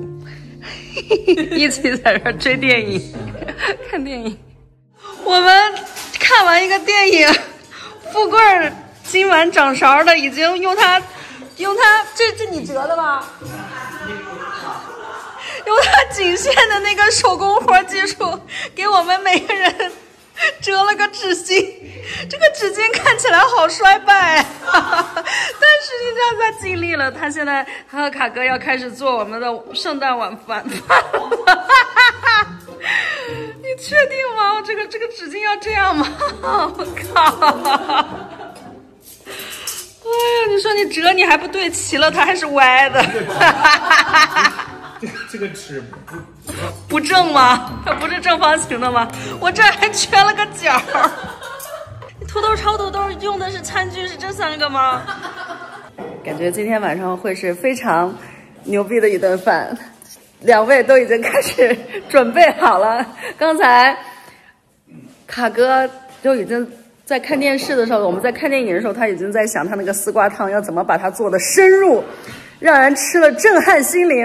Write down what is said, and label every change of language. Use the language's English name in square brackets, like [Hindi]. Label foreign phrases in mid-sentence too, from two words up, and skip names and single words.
[Chinese] 一起在這追電影，看電影。我們看完一個電影，富貴今晚掌勺的已經用他，這你折的吧？用他僅限的那個手工活技術，給我們每個人折了個紙巾。這個紙巾看起來好衰敗，但實際上他盡力了。他現在他和卡哥要開始做我們的聖誕晚飯。你確定嗎？這個紙巾要這樣嗎？我靠！哎呀，你說你折你還不對齊了，它還是歪的。這個紙不正嗎？它不是正方形的嗎？我這還缺了個角。土豆炒土豆用的是餐具是這3 個嗎？感覺今天晚上會是非常牛逼的一頓飯。2位都已經開始準備好了。剛才卡哥就已經在看電視的時候，我們在看電影的時候，他已經在想他那個絲瓜湯要怎麼把它做得深入，讓人吃了震撼心靈。